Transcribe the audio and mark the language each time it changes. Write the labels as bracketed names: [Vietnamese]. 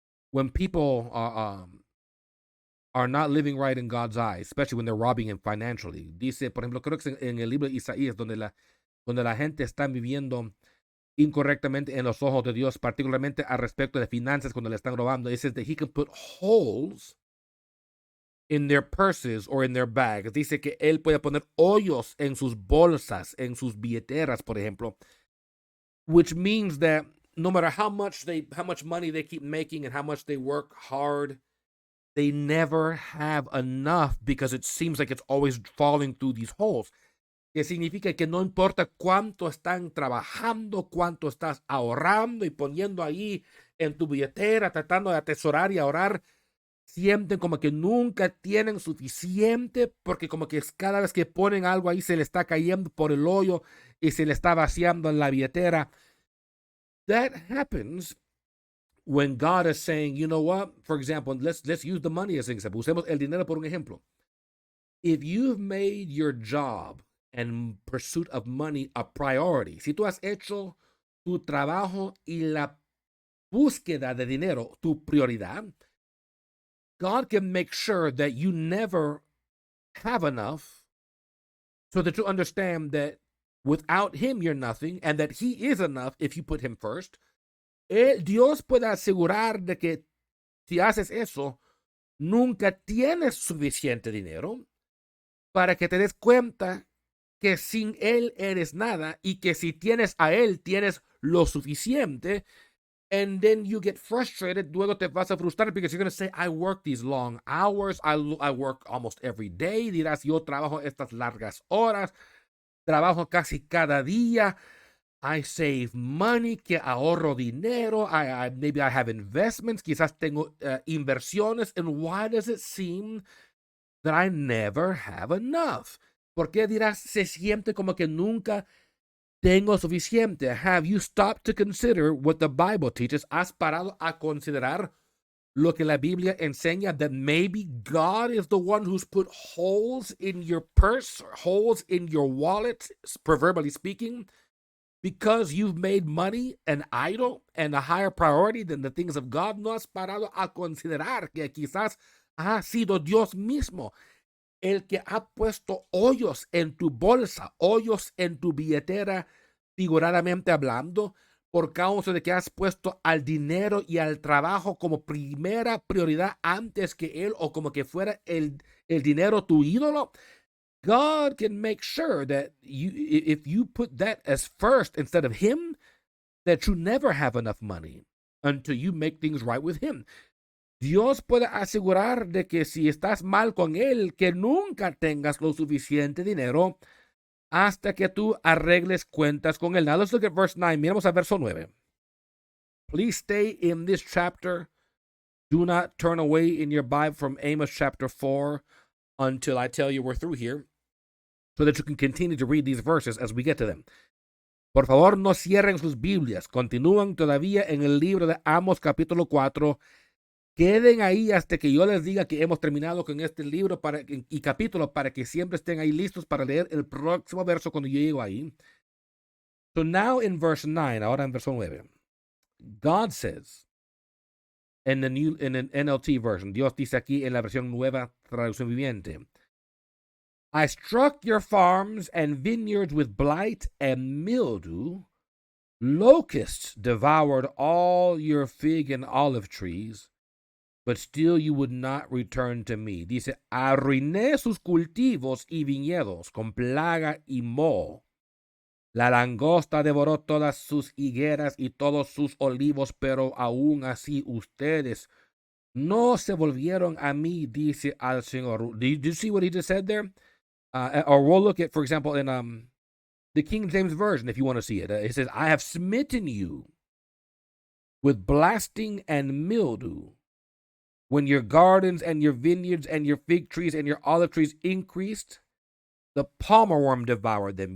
[English] when people are not living right in God's eyes, especially when they're robbing him financially. [Spanish] Dice, por ejemplo, creo que es en el libro de Isaías, donde la gente está viviendo incorrectamente en los ojos de Dios, particularmente al respecto de finanzas cuando le están robando. [English] It says that he can put holes in their purses or in their bags. [Spanish] Dice que él puede poner hoyos en sus bolsas, en sus billeteras, por ejemplo, [English] which means that no matter how much money they keep making and how much they work hard, they never have enough because it seems like it's always falling through these holes. [Spanish] Que significa que no importa cuánto están trabajando, cuánto estás ahorrando y poniendo ahí en tu billetera, tratando de atesorar y ahorrar, sienten como que nunca tienen suficiente, porque como que cada vez que ponen algo ahí se le está cayendo por el hoyo y se le está vaciando en la billetera. [English] That happens when God is saying, you know what, for example, let's use the money as an example. [Spanish] Usemos el dinero por un ejemplo. [English] If you've made your job and pursuit of money a priority, [Spanish] si tú has hecho tu trabajo y la búsqueda de dinero tu prioridad, [English] God can make sure that you never have enough, so that you understand that without him you're nothing and that he is enough if you put him first. [Spanish] Dios puede asegurar de que si haces eso, nunca tienes suficiente dinero para que te des cuenta que sin él eres nada y que si tienes a él tienes lo suficiente. [English] And then you get frustrated. [Spanish] Luego te vas a frustrar [English] because you're going to say, I work these long hours. I work almost every day. [Spanish] Dirás, yo trabajo estas largas horas. Trabajo casi cada día. [English] I save money, [Spanish] que ahorro dinero. [English] Maybe I have investments. [Spanish] Quizás tengo inversiones. [English] And why does it seem that I never have enough? [Spanish] ¿Por qué dirás, se siente como que nunca tengo suficiente? [English] Have you stopped to consider what the Bible teaches? [Spanish] ¿Has parado a considerar lo que la Biblia enseña? [English] That maybe God is the one who's put holes in your purse, holes in your wallet, proverbially speaking, because you've made money an idol and a higher priority than the things of God. [Spanish] No has parado a considerar que quizás ha sido Dios mismo el que ha puesto hoyos en tu bolsa, hoyos en tu billetera, figuradamente hablando, por causa de que has puesto al dinero y al trabajo como primera prioridad antes que él, o como que fuera el dinero tu ídolo. [English] God can make sure that if you put that as first instead of him, that you never have enough money until you make things right with him. [Spanish] Dios puede asegurar de que si estás mal con él, que nunca tengas lo suficiente dinero hasta que tú arregles cuentas con él. [English] Now let's look at verse 9. [Spanish] Miramos a verso 9. [English] Please stay in this chapter. Do not turn away in your Bible from Amos chapter 4 until I tell you we're through here, so that you can continue to read these verses as we get to them. [Spanish] Por favor, no cierren sus Biblias. Continúan todavía en el libro de Amos capítulo 4. Queden ahí hasta que yo les diga que hemos terminado con este libro y capítulo, para que siempre estén ahí listos para leer el próximo verso cuando yo llego ahí. [English] So now in verse 9, [Spanish] ahora en verso 9, [English] God says, in the NLT version, [Spanish] Dios dice aquí en la versión nueva traducción viviente, [English] I struck your farms and vineyards with blight and mildew. Locusts devoured all your fig and olive trees, but still you would not return to me. [Spanish] Dice, arruiné sus cultivos y viñedos con plaga y moho. La langosta devoró todas sus higueras y todos sus olivos, pero aún así ustedes no se volvieron a mí, dice al Señor. [English] Did you see what he just said there? Or we'll look at, for example, in the King James Version, if you want to see it. It says, I have smitten you with blasting and mildew, when your gardens and your vineyards and your fig trees and your olive trees increased, the palmer worm devoured them.